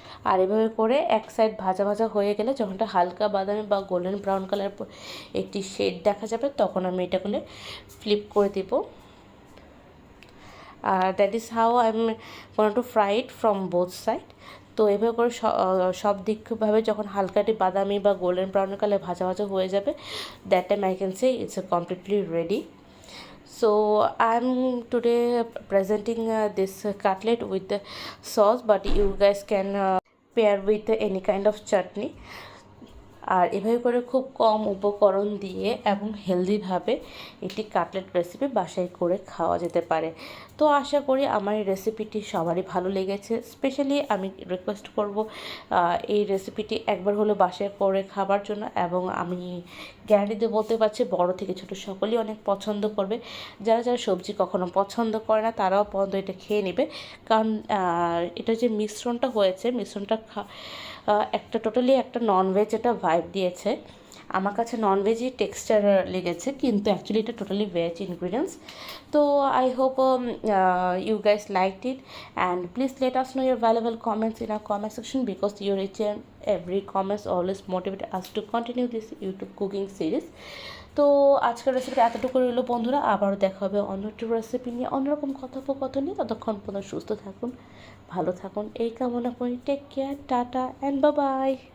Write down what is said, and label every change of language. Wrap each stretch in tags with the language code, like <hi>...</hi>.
<bn>আর এভাবে করে এক সাইড ভাজা ভাজা হয়ে গেলে যখন এটা হালকা বাদামি বা গোল্ডেন ব্রাউন কালার একটি শেড দেখা যাবে, তখন আমি এটাগুলো ফ্লিপ করে দেব।</bn> <en>আর that is how I am gonna to fry it from both side.</en> <bn>তো এভাবে করে সব দিকভাবে যখন হালকাটি বাদামি বা গোল্ডেন ব্রাউন কালার ভাজা ভাজা হয়ে যাবে,</bn> <en>That time I can say it's completely ready. So I'm today presenting this cutlet with the sauce, but you guys can pair with any kind of chutney.</en> <bn>আর এভাবে করে খুব কম উপকরণ দিয়ে এবং হেলদিভাবে একটি কাটলেট রেসিপি বাসায় করে খাওয়া যেতে পারে। তো আশা করি আমার এই রেসিপিটি সবারই ভালো লেগেছে। স্পেশালি আমি রিকোয়েস্ট করব এই রেসিপিটি একবার হলো বাসায় করে খাবার জন্য, এবং আমি গ্যারান্টি দিয়ে বলতে পারছি বড় থেকে ছোট সকলেই অনেক পছন্দ করবে। যারা যারা সবজি কখনো পছন্দ করে না তারাও পর্যন্ত এটা খেয়ে নেবে, কারণ এটা যে মিশ্রণটা হয়েছে, মিশ্রণটা একটা টোটালি একটা ননভেজ এটা ভাইব দিয়েছে। আমার কাছে ননভেজই টেক্সচার লেগেছে, কিন্তু অ্যাকচুয়ালি এটা টোটালি ভেজ ইনগ্রিডিয়েন্টস।</bn> <en>তো I hope you guys liked it, and please let us know your valuable comments in our comment section, because your each and every comments always motivate us to continue this YouTube cooking series.</en> <bn>তো আজকের রেসিপিটা এতটুকু রইল বন্ধুরা, আবারও দেখা হবে অন্য একটু রেসিপি নিয়ে, অন্যরকম কথোপকথন নিয়ে। ততক্ষণ পর্যন্ত সুস্থ থাকুন, ভালো থাকুন এই কামনা করি।</bn> <en>Take care, tata and bye bye.</en>